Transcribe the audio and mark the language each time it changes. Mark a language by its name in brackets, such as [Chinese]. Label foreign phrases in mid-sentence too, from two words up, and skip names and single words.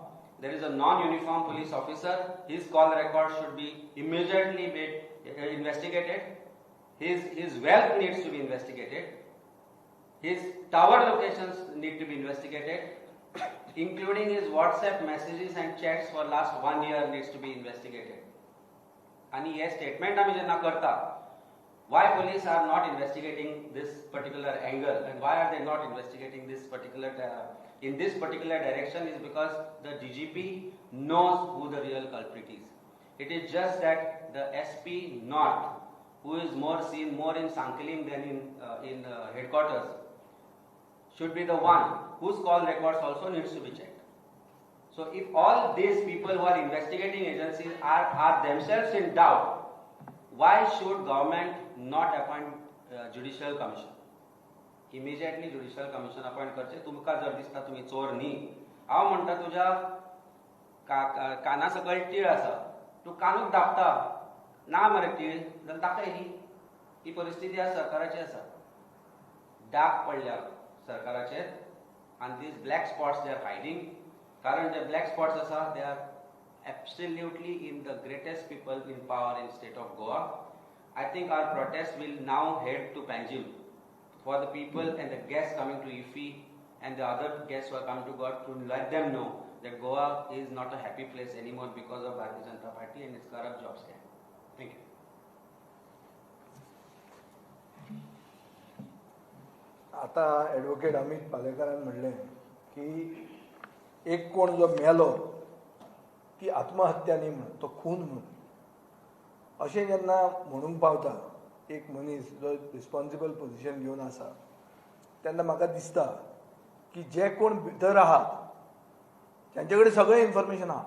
[English] There is a non-uniform police officer. His call record should be immediately investigated. His wealth needs to be investigated. His tower locations need to be investigated, including his WhatsApp messages and chats for last 1 year needs to be investigated. And he statement [Konkani] आमी जेन्ना करता, [English] why police are not investigating this particular angle and why are they not investigating this particular in this particular direction is because the DGP knows who the real culprit is. It is just that the SP not, who is seen more in Sankelim than in headquarters, should be the one whose call records also needs to be checked. So if all these people who are investigating agencies are themselves in doubt, why should government not appoint judicial commission? Immediately judicial commission appoint करचे. [Konkani] तुमका जर दिसता तुम्ही चोर न्ही, हांव म्हणटा तुझ्या काना सकयल टीळ आसा, तू कानूक दाबता, ना मरे टीळ, जाल्यार दाखय ही परिस्थिती आज सरकाराची आसा. डाग पडल्या सरकाराचे [English] and these black spots they are hiding. [Konkani] कारण जे [English] black spots आसा, they are absolutely in the greatest people in power in state of Goa. I think our protest will now head to Panjim for the people and the guests coming to IFI and the other guests who are coming to Goa to let them know that Goa is not a happy place anymore because of Bharatiya Janata Party and its corrupt job scam. Thank you. [Konkani] आता ॲडव्होकेट अमित पालेकरान म्हणलें की एक कोण जो मेलो ती आत्महत्या न्ही म्हणून, तो खून म्हणून. अशें जेन्ना म्हणूंक पावता एक मनीस जो [English] responsible position [Konkani] घेवन आसा, तेन्ना म्हाका दिसता की जे कोण भितर आहात त्यांचे कडेन सगळें इन्फॉर्मेशन आहा.